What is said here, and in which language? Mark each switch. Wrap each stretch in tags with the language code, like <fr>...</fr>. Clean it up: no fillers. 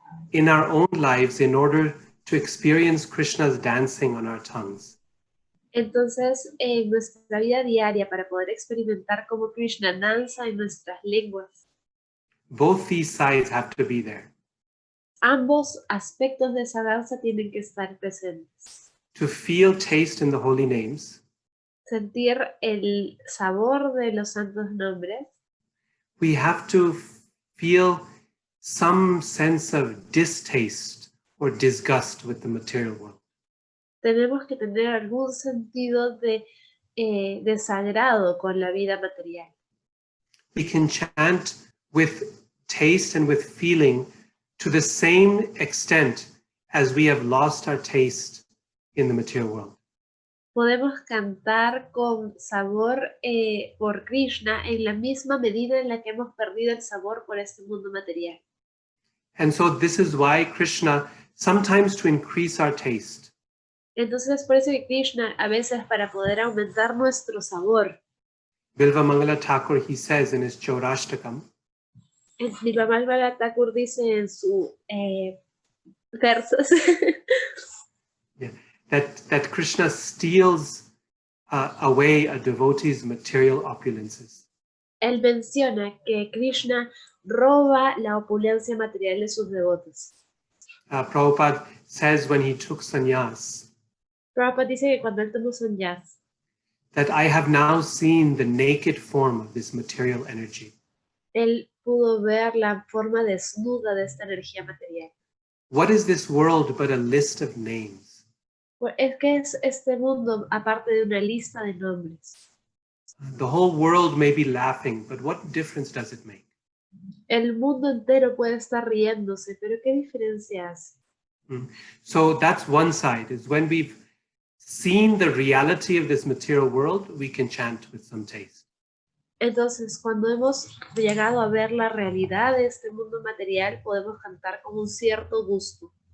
<en>In our own lives, in order to experience Krishna's dancing on our tongues,</en> <es>Entonces, en nuestra vida diaria, para poder experimentar cómo Krishna danza en nuestras lenguas,</es> <en>both these sides have to be there.</en> <es>ambos aspectos de esa danza tienen que estar presentes.</es> <en>To feel taste in the holy names,</en> <es>Sentir el sabor de los santos nombres,</es> <en>we have to feel some sense of distaste or disgust with the material world.</en> <es>tenemos que tener algún sentido de desagrado con la vida material.</es> <en>We can chant with taste and with feeling to the same extent as we have lost our taste in the material world.</en> <es>Podemos cantar con sabor por Krishna en la misma medida en la que hemos perdido el sabor por este mundo material.</es> <en>And so this is why Krishna, sometimes to increase our taste,</en> <es>Entonces es por eso que Krishna, a veces para poder aumentar nuestro sabor,</es> <en>Bilva Mangala Thakur, he says in his Chaurashtakam,</en> <es>Nilvamalvala Thakur dice en su versos</es> <en>that Krishna steals away a devotee's material opulences.</en> <es>Él menciona que Krishna roba la opulencia material de sus devotos.</es> <en>Prabhupada says when he took sannyas,</en> <es>Prabhupada dice que cuando él tomó sannyas,</es> <en>that I have now seen the naked form of this material energy.</en> <es>él pudo ver la forma desnuda de esta energía material.</es> <en>What is this world but a list of names?</en> <es>Pues es que es este mundo aparte de una lista de nombres.</es> <en>The whole world may be laughing, but what difference does it make?</en> <es>El mundo entero puede estar riéndose, pero ¿qué diferencia hace?</es> <en>So that's one side, is when we've seen the reality of this material world, we can chant with some taste.</en> <es>Entonces, cuando hemos llegado a ver la realidad de este mundo material, podemos cantar con un cierto gusto.</es>